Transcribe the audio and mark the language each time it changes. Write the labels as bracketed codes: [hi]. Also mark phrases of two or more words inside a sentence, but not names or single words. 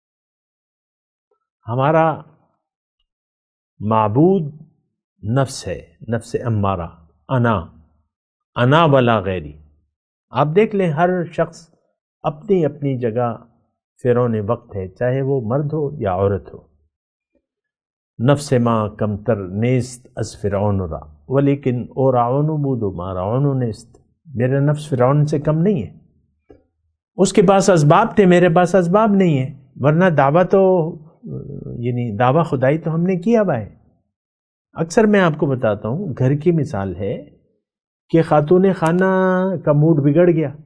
[ur] ہمارا معبود نفس ہے، نفس امارہ، [ar] انا ولا غیری. [ur] آپ دیکھ لیں ہر شخص اپنی اپنی جگہ فرعون وقت ہے، چاہے وہ مرد ہو یا عورت ہو. [fa] نفس ما کمتر نیست از فرعون را ولیکن او راعون بود ما راعون نیست. [ur] میرا نفس فرعون سے کم نہیں ہے. اس کے پاس اسباب تھے، میرے پاس اسباب نہیں ہے، ورنہ دعویٰ تو یعنی دعویٰ خدائی تو ہم نے کیا ہوا ہے. اکثر میں آپ کو بتاتا ہوں، گھر کی مثال ہے کہ خاتون خانہ کا موڈ بگڑ گیا.